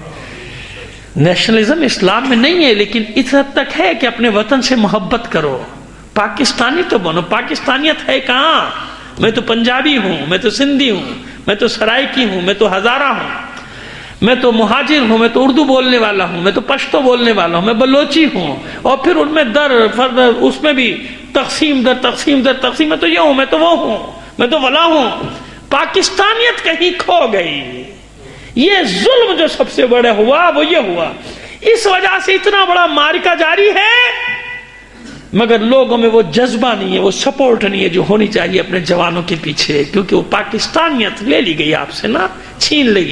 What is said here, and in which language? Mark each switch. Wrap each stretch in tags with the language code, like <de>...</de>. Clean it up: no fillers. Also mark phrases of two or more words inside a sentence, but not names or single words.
<ur>نیشنلزم اسلام میں نہیں ہے، لیکن اس حد تک ہے کہ اپنے وطن سے محبت کرو، پاکستانی تو بنو. پاکستانیت ہے کہاں؟ میں تو پنجابی ہوں، میں تو سندھی ہوں، میں تو سرائکی ہوں، میں تو ہزارہ ہوں، میں تو مہاجر ہوں، میں تو اردو بولنے والا ہوں، میں تو پشتو بولنے والا ہوں، میں بلوچی ہوں، اور پھر ان میں اس میں بھی تقسیم در تقسیم در تقسیم، میں تو یہ ہوں، میں تو وہ ہوں، میں تو ولا ہوں. پاکستانیت کہیں کھو گئی. یہ ظلم جو سب سے بڑا ہوا وہ یہ ہوا، اس وجہ سے اتنا بڑا معرکہ جاری ہے، مگر لوگوں میں وہ جذبہ نہیں ہے، وہ سپورٹ نہیں ہے جو ہونی چاہیے اپنے جوانوں کے پیچھے، کیونکہ وہ پاکستانیت لے لی گئی آپ سے نا، چھین لے گئی.</ur>